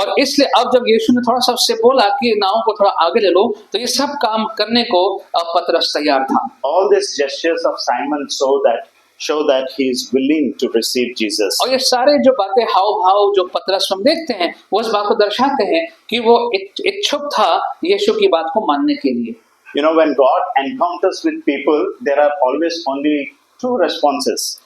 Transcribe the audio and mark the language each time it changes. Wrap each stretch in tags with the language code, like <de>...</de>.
<hi>और इसलिए अब जब यीशु ने थोड़ा सा उससे बोला कि नाव को थोड़ा आगे ले लो, तो ये सब काम करने को पतरस तैयार था।</hi> <en>All these gestures of Simon show that he is willing to receive Jesus.</en> <hi>और ये सारे जो बातें, हाव भाव जो पतरस हम देखते हैं, वो इस बात को दर्शाते हैं कि वो इच्छुक था यीशु की बात को मानने के लिए।</hi> <en>When God encounters with people, there are always only two responses.</en>